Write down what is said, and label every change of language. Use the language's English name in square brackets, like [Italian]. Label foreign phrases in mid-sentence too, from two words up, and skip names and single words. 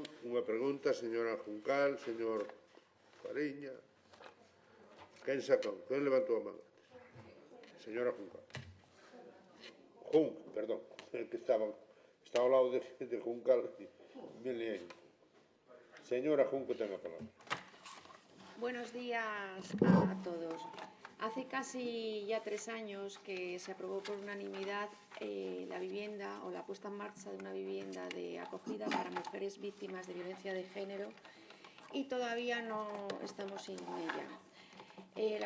[Galician] Unha pregunta, señora Juncal, señor Fariña. Quen sacou? Quen levantou a mão? Señora Juncal. Perdón, que estaba ao lado de Juncal. Me liei. Señora Junco, ten a palabra. [Spanish] Buenos días a todos. Hace casi ya 3 años que se aprobó por unanimidad la vivienda o la puesta en marcha de una vivienda de acogida para mujeres víctimas de violencia de género y todavía no estamos en ella.